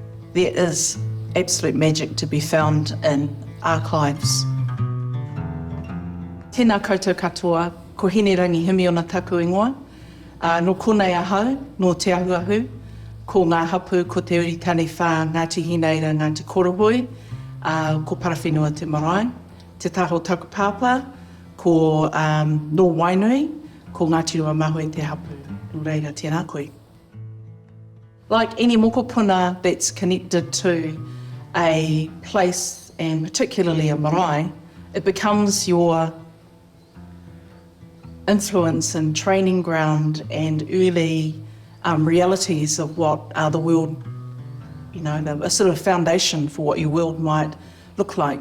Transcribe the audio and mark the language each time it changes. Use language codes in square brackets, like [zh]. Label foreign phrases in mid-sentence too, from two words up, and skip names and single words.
[en] There is absolute magic to be found in archives. [mi] Tēnā koutou katoa, ko Hinerangi Himiona taku ingoa. No konei ahau, no te ahuahu, ko ngā hapu, ko te uri Taniwha, Ngāti Hineira, Ngāti Korohue, ko parawhenua te marae. Te taho taku pāpā, ko no wainui, ko Ngāti Ruamahue te hapu. Nō reira, tēnā koe. [en] Like any mokopuna that's connected to a place, and particularly a marae, it becomes your influence and training ground and early realities of what the world, a sort of foundation for what your world might look like.